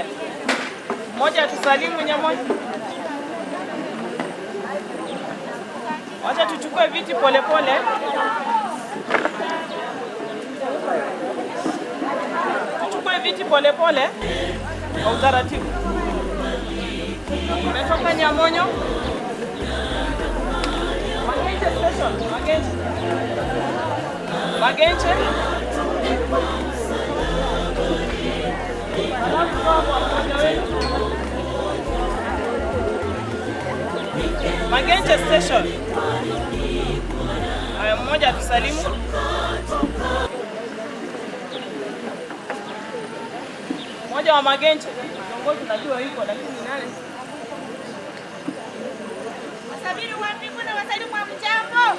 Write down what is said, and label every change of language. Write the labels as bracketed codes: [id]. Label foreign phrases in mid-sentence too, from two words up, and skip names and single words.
[sw] Mmoja atusalimu Nyamonyo. Wacha tuchukue viti pole pole. Tuchukue viti pole pole kwa utaratibu. Umetoka Nyamonyo. Magenche Station. Magenche. Magenche. Magenche Station. Haya, mmoja atusalimu. Mmoja wa Magenche. Kiongozi najua yuko lakini nani? Wasafiri wa mbinguni na wasalimu wa mjambo.